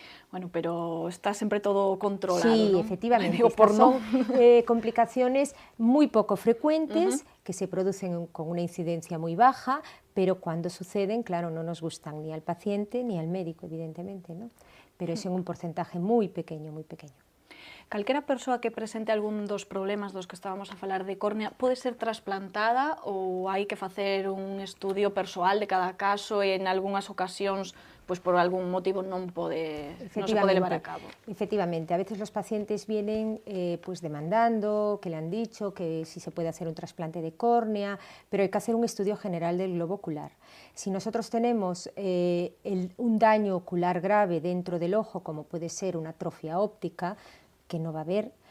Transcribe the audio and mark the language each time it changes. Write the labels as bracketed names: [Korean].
[Spanish] Bueno, pero está siempre todo controlado, sí, ¿no? Efectivamente. Digo, son complicaciones muy poco frecuentes, que se producen con una incidencia muy baja, pero cuando suceden, claro, no nos gustan ni al paciente ni al médico, evidentemente, ¿no? Pero es en un porcentaje muy pequeño, muy pequeño. [Galician] Calquera persoa que presente algún dos problemas dos que estábamos a falar de córnea pode ser trasplantada ou hai que facer un estudio persoal de cada caso e en algunhas ocasións pues por algún motivo non se pode levar a cabo? [Spanish] Efectivamente, a veces los pacientes vienen pues demandando, que le han dicho que si se puede hacer un trasplante de córnea, pero hay que hacer un estudio general del globo ocular. Si nosotros tenemos un daño ocular grave dentro del ojo, como puede ser una atrofia óptica, que no va a haber,